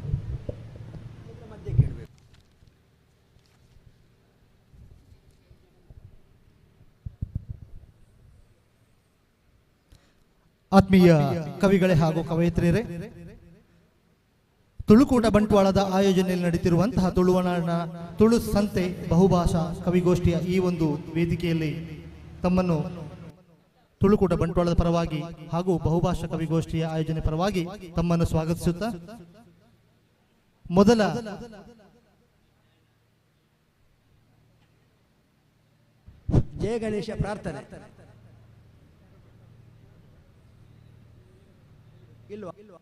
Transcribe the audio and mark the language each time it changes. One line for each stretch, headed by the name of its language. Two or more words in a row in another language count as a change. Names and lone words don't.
Kannada: ಆತ್ಮೀಯ ಕವಿಗಳೇ ಹಾಗೂ ಕವಯಿತ್ರಿಯರೇ, ತುಳುಕೂಟ ಬಂಟ್ವಾಳದ ಆಯೋಜನೆಯಲ್ಲಿ ನಡೀತಿರುವಂತಹ ತುಳುನಾಡಿನ ತುಳು ಸಂತೆ ಬಹುಭಾಷಾ ಕವಿಗೋಷ್ಠಿಯ ಈ ಒಂದು ವೇದಿಕೆಯಲ್ಲಿ ತಮ್ಮನ್ನು ತುಳುಕೂಟ ಬಂಟ್ವಾಳದ ಪರವಾಗಿ ಹಾಗೂ ಬಹುಭಾಷಾ ಕವಿಗೋಷ್ಠಿಯ ಆಯೋಜನೆ ಪರವಾಗಿ ತಮ್ಮನ್ನು ಸ್ವಾಗತಿಸುತ್ತಾ ಮೊದಲ ಜಯ ಗಣೇಶ ಪ್ರಾರ್ಥನೆ ಇಲ್ವಾ?